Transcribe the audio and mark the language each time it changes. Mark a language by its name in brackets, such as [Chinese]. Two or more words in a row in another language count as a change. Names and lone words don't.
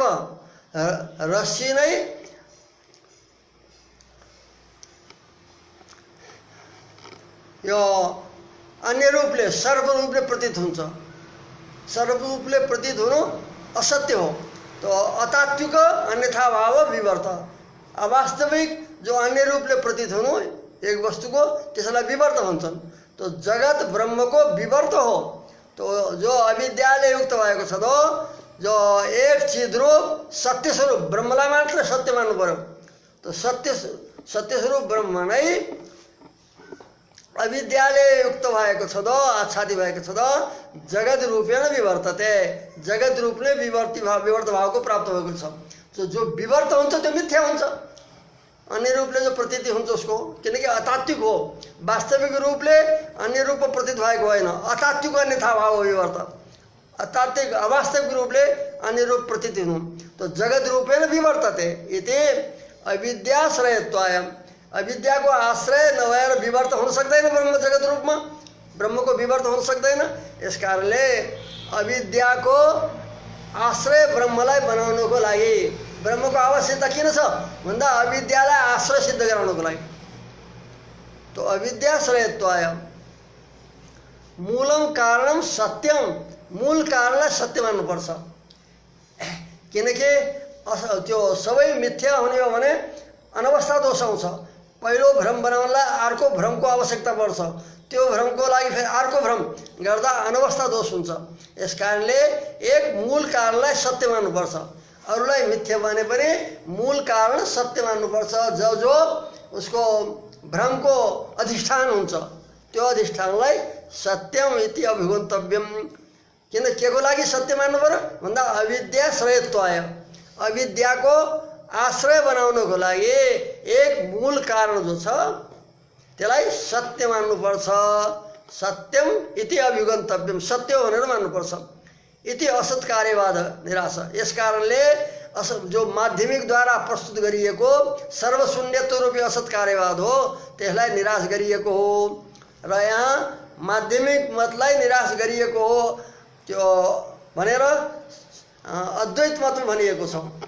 [Nepali] रस्सी नै यो अन्य रूपले सर्प रूपले प्रतीत हुन्छ। सर्प रूपले प्रतीत हुनु असत्य हो। तो अतात्विक अन्यथा भाव विवर्त, अवास्तविक जो अन्य रूपले प्रतीत हुनु एक वस्तुको त्यसलाई विवर्त भन्छन्। तो जगत ब्रह्मको विवर्त हो। तो जो अविद्याले युक्त भएको छ तो जो एक चिद्रूप सत्य स्वरूप ब्रह्मलाई मात्र सत्य मान्नु पर्यो। तो सत्य स्वरूप ब्रह्म नै अविद्याले युक्त भएको छ त, आच्छादित भएको छ त, [Sanskrit] जगत रूपेण विवर्तते, [Nepali] जगत रूपले विवर्त भावको प्राप्त भएको छ। तो जो विवर्त हुन्छ त्यो मिथ्या हुन्छ, अन्य रूपले जो प्रतीति हुन्छ उसको, किनकि अतात्विक हो। वास्तविक रूपले अन्य रूप प्रतीत भएको होइन, अतात्विक अन्यथा भाव हो विवर्त। अतात्विक अवास्तविक रूपले अन्य रूप प्रतीति हुनु। [Sanskrit] तो जगत रूपेण विवर्तते इति अविद्याश्रयत्वाय, [Nepali] अविद्याको आश्रय नभएर विवर्त हुन सक्दैन ब्रह्म जगत रूपमा, ब्रह्मको विवर्त हुन सक्दैन। यस कारणले अविद्याको आश्रय ब्रह्मलाई बनाउनको लागि ब्रह्मको आवश्यकता किन छ भन्दा अविद्यालाई आश्रय सिद्ध गराउनको लागि। [Sanskrit] तो अविद्याश्रयत्वाय मूलम कारणम सत्यम, [Nepali] मूल कारणलाई सत्य मान्नुपर्छ। किनकि त्यो सबै मिथ्या हुने हो भने अनवस्था दोष आउँछ। पहिलो भ्रम बनाउनलाई अर्को भ्रमको आवश्यकता पर्छ, त्यो भ्रमको लागि फेरि अर्को भ्रम गर्दा अनवस्था दोष हुन्छ। यस कारणले एक मूल कारणलाई सत्य मान्नुपर्छ, अरूलाई मिथ्या माने पनि मूल कारण सत्य मान्नुपर्छ। जो उसको भ्रमको अधिष्ठान हुन्छ त्यो अधिष्ठानलाई [Sanskrit] सत्यम इति अभिगन्तव्यम, [Nepali] किन के को लागि सत्य मान्नु पर्यो भन्दा अविद्याश्रयत्वाय, अविद्याको आश्रय बनाउनको लागि एक मूल कारण जो छ त्यसलाई सत्य मान्नुपर्छ। [Sanskrit] सत्यम इति अभिगन्तव्यम, [Nepali] सत्य हो भनेर मान्नुपर्छ। इति असत कार्यवाद निराश, यस कारणले जो माध्यमिकद्वारा प्रस्तुत गरिएको सर्वशून्यत्व रूपी असत कार्यवाद हो त्यसलाई निराश गरिएको हो। र यहाँ माध्यमिक मतलाई निराश गरिएको हो त्यो भनेर अद्वैत मतमा भनिएको छ।